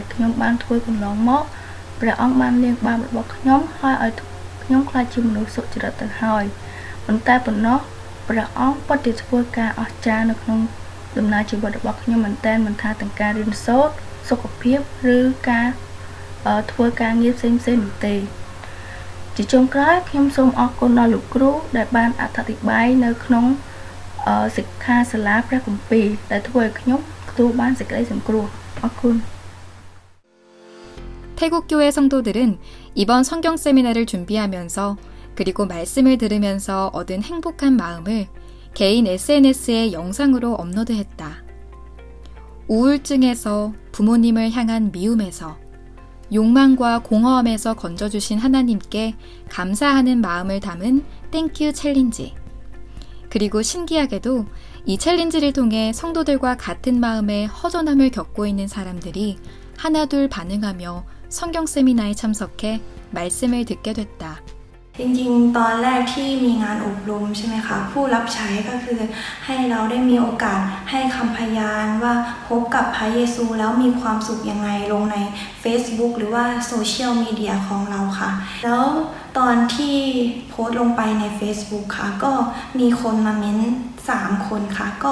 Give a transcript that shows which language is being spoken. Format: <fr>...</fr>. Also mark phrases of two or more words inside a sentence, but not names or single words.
<km>ខ្ញុំបានធ្វើកន្លងមកព្រះអង្គបានលាងបាបរបស់ខ្ញុំហើយឲ្យខ្ញុំក្លាយជាមនុស្សសុចរិតទៅហើយប៉ុន្តែប៉ុណ្ណោះព្រះអង្គពិតជាធ្វើការអស្ចារ្យនៅក្នុងដំណើរជីវិតរបស់ខ្ញុំមែនតើមិនថាទាំងការរៀនសូត្រសុខភាពឬការធ្វើការងារផ្សេងៗនោះទេជាចុងក្រោយខ្ញុំសូមអរគុណដល់លោកគ្រូដែលបានអធិប្បាយនៅក្នុងសិក្ខាសាលាព្រះគម្ពីរដែលធ្វើឲ្យខ្ញុំទទួលបានសេចក្តីសង្គ្រោះអរគុណ</km> <ko>태국교회 성도들은 이번 성경 세미나를 준비하면서 그리고 말씀을 들으면서 얻은 행복한 마음을 개인 SNS에 영상으로 업로드했다. 우울증에서 부모님을 향한 미움에서 욕망과 공허함에서 건져주신 하나님께 감사하는 마음을 담은 땡큐 챌린지. 그리고 신기하게도 이 챌린지를 통해 성도들과 같은 마음의 허전함을 겪고 있는 사람들이 하나둘 반응하며 성경 세미나에 참석해 말씀을 듣게 됐다.</ko> <th>จริงๆตอนแรกที่มีงานอบรมใช่ไหมคะผู้รับใช้ก็คือให้เราได้มีโอกาสให้คำพยานว่าพบกับพระเยซูแล้วมีความสุขยังไงลงใน Facebook หรือว่า</th> <en>social media</en> <th>ของเราค่ะแล้วตอนที่โพสต์ลงไปใน Facebook ค่ะก็มีคนมาเม้น3 คนค่ะก็</th>